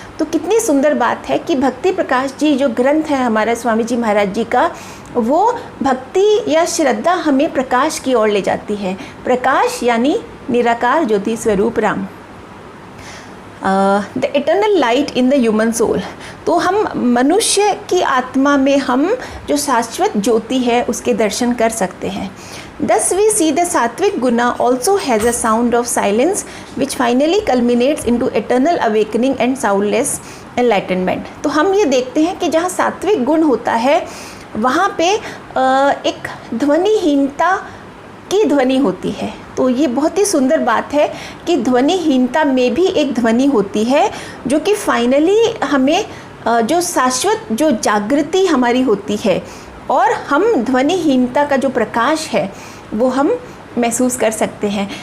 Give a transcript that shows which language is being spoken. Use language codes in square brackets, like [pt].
[hi] तो कितनी सुंदर बात है कि भक्ति प्रकाश जी जो ग्रंथ है हमारा स्वामी जी महाराज जी का, वो भक्ति या श्रद्धा हमें प्रकाश की ओर ले जाती है। प्रकाश यानी निराकार ज्योति स्वरूप Ram, [en] The eternal light in the human soul. [hi] तो हम मनुष्य की आत्मा में हम जो शाश्वत ज्योति है उसके दर्शन कर सकते हैं। [en] Thus we see the sattvic guna also has a sound of silence which finally culminates into eternal awakening and soundless enlightenment। [hi] तो हम ये देखते हैं कि जहाँ सात्विक गुण होता है वहाँ पे एक ध्वनिहीनता की ध्वनि होती है। तो ये बहुत ही सुंदर बात है कि ध्वनिहीनता में भी एक ध्वनि होती है जो कि फाइनली हमें जो शाश्वत जो जागृति हमारी होती है और हम ध्वनिहीनता का जो प्रकाश है वो हम महसूस कर सकते हैं।